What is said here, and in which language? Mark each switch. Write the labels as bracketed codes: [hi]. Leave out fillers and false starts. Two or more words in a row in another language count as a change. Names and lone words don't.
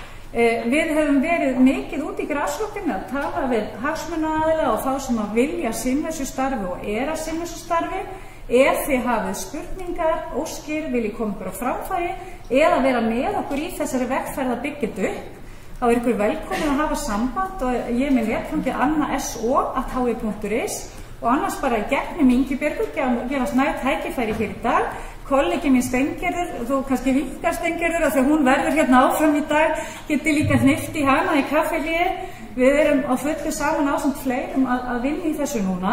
[is] Við höfum verið mikið út í grasrótinni að tala við hagsmunaaðila og þá sem að vilja sinna þessu starfi og að sinna þessu starfi. Ef þið hafið spurningar, óskir, viljið koma ykkur á framfæri eða vera með okkur í þessari vegferð að byggja þetta upp, þá ykkur velkomin að hafa samband og ég með netfangi anna.so@hi.is og annars bara í gegnum Ingibjörgu gerast nægt tækifæri hér í dag. Kollegi mín Steingerður, þú kannski vinkar Steingerður af því að hún verður hérna áfram í dag, geti líka hnippt í hana í kaffihléi. Við erum á fullu saman ásamt fleirum að vinna í þessu núna.